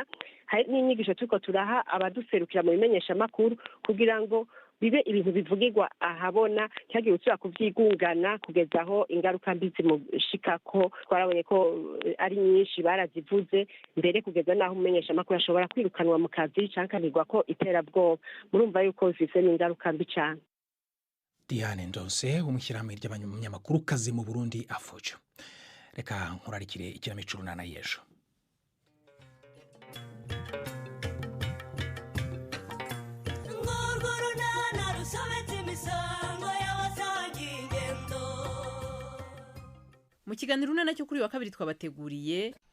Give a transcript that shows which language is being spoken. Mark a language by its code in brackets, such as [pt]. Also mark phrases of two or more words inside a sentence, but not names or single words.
[rn] Hari n'inyigisho turiko turaha abaduserukira mu bimenyesha makuru kugira ngo bibe ibintu bivugirwa ahabona, cyagiye utsura kuvyigungana kugeza aho ingaruka mbi zimushikako. Twarabonye ko ari nyinshi barazivuze mbere kugeza naho umenyesha makuru ashobora kwirukanwa mu kazi cankanirwa ko iterabwoba. Murumva yuko bifise n'ingaruka mbi cyane. Diane Ndonse umushyirahamwe ry'abanyamakuru kazi mu Burundi Afojo. reka nkurarikire ikinamico runana y'ejo. Mu kiganiro runana cyo kuri wa kabiri twabateguriye